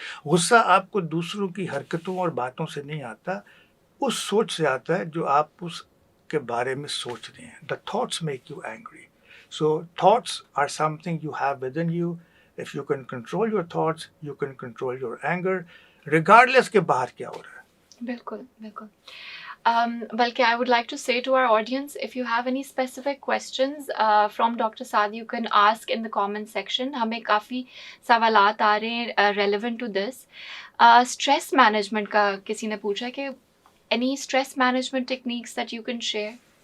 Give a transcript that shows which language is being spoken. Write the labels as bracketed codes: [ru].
[hi] गुस्सा आपको दूसरों की हरकतों और बातों से नहीं आता, उस सोच से आता है जो आप उसके बारे में सोच रहे हैं. [en] The thoughts make you angry. So thoughts are something you have within you. If you can control your thoughts, you can control your anger, regardless [hi] के बाहर क्या हो रहा है. बिल्कुल बिल्कुल. [en] बल्कि I would like to say to our audience, if you have any specific questions from Dr. Saad, you can ask in the comment section. [hi] हमें काफ़ी सवालात आ रहे हैं [en] relevant to this. Stress management [hi] का किसी ने पूछा है कि [en] any stress management techniques that you can share?